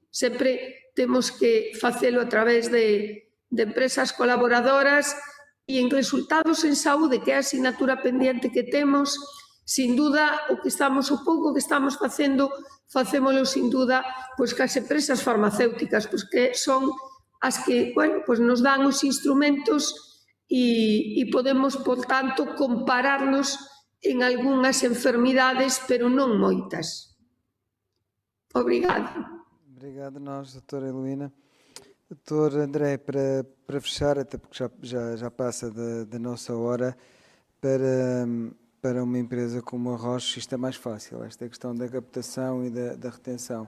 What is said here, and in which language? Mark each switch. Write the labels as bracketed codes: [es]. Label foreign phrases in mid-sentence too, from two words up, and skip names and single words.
[gl] Sempre temos que facelo a través de empresas colaboradoras e en resultados en saúde, que é a [es] asignatura pendiente [gl] que temos, [es] sin duda, [gl] o pouco que estamos facendo, facémolo [es] sin duda, [gl] pois que as empresas farmacéuticas, pois que son as que, bueno, pois nos dan os instrumentos e podemos, por tanto, compararnos en algunhas enfermidades, pero non moitas. Obrigada. [pt] Obrigado a nós, doutora Heloína. Doutor André, para fechar, até porque já passa da nossa hora, para uma empresa como a Roche isto é mais fácil, esta questão da captação e da retenção.